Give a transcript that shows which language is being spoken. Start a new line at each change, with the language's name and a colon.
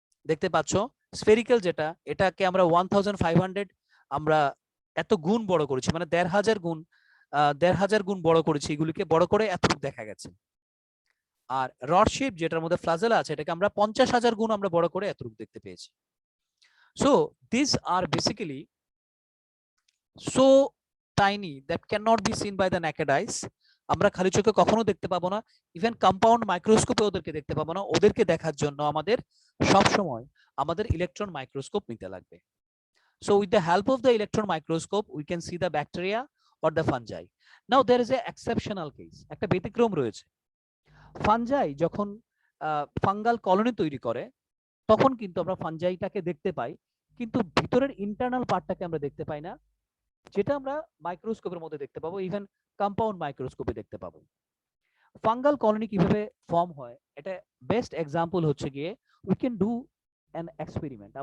Bangla: দেখতে পাচ্ছ স্ফেরিক্যাল যেটা, এটাকে আমরা 1500 আমরা এত গুণ বড় করেছি, মানে 1500 গুণ 1500 গুণ বড় করেছি, এগুলিকে বড় করে এতটুকু দেখা গেছে। আর রড শেপ যেটার মধ্যে ফ্লাজেলা আছে, এটাকে আমরা 50,000 গুণ আমরা বড় করে এতটুকু দেখতে পেয়েছি।
English: So this are basically so tiny that cannot be seen by the naked eyes.
Bangla: আমরা খালি চোখে কখনো দেখতে পাবো না, ইভেন কম্পাউন্ড মাইক্রোস্কোপে ওদেরকে দেখতে পাবো না। ওদেরকে দেখার জন্য আমাদের সব সময় আমাদের ইলেকট্রন মাইক্রোস্কোপ নিতে লাগবে।
English: So with the help of the electron microscope we can see the bacteria or the fungi. Now there is a exceptional case,
Bangla: একটা ব্যতিক্রম রয়েছে। ফানজাই যখন ফাঙ্গাল কলোনি তৈরি করে তখন কিন্তু আমরা ফানজাইটাকে দেখতে পাই, কিন্তু ভিতরের ইন্টারনাল পার্টটাকে আমরা দেখতে পাই না, যেটা আমরা মাইক্রোস্কোপের মধ্যে দেখতে পাবো, ইভেন কম্পাউন্ড মাইক্রোস্কোপে দেখতে পাবো। ফাঙ্গাল কলোনি কিভাবে ফর্ম হয়, এটা বেস্ট এক্সাম্পল হচ্ছে গিয়ে
English: We can do an experiment.